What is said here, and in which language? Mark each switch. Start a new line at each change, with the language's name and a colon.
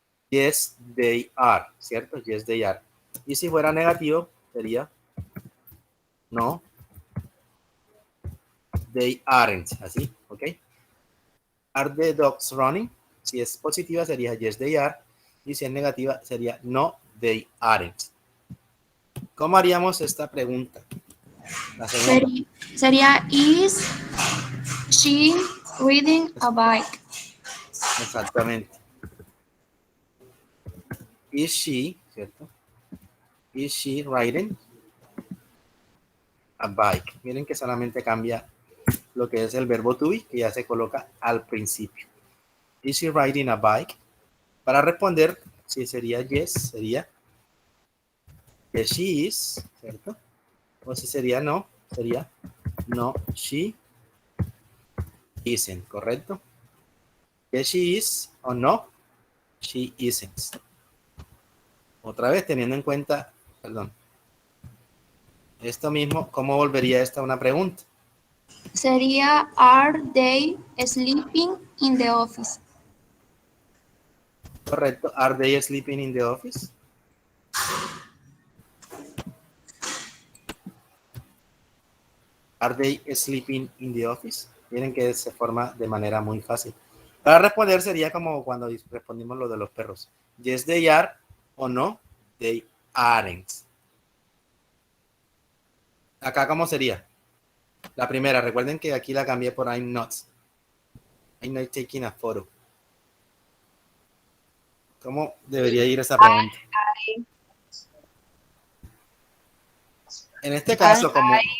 English: Yes, they are, ¿cierto? Yes, they are.
Spanish: Y si fuera negativo, sería
English: no, they aren't, así, ¿ok? Are the dogs running?
Spanish: Si es positiva sería
English: yes, they are.
Spanish: Y si es negativa sería no,
English: they aren't.
Spanish: ¿Cómo haríamos esta pregunta? La segunda.
English: Sería is she riding a bike?
Spanish: Exactamente.
English: Is she, ¿cierto? Is she riding a bike?
Spanish: Miren que solamente cambia lo que es el verbo to be, que ya se coloca al principio.
English: Is she riding a bike?
Spanish: Para responder, si sería
English: yes, sería yes, she is, ¿cierto?
Spanish: O si sería no, sería no,
English: she isn't,
Spanish: ¿correcto?
English: Yes, she is o no, she isn't.
Spanish: Otra vez, teniendo en cuenta, perdón, esto mismo, ¿cómo volvería esta una pregunta?
English: Sería are they sleeping in the office?
Spanish: Correcto.
English: Are they sleeping in the office? Are they sleeping in the office?
Spanish: Miren que se forma de manera muy fácil. Para responder sería como cuando respondimos lo de los perros.
English: Yes, they are o no, they aren't.
Spanish: Acá, ¿cómo sería? La primera, recuerden que aquí la cambié por
English: I'm not. I'm not taking a photo.
Spanish: ¿Cómo debería ir esa pregunta? En este caso, como...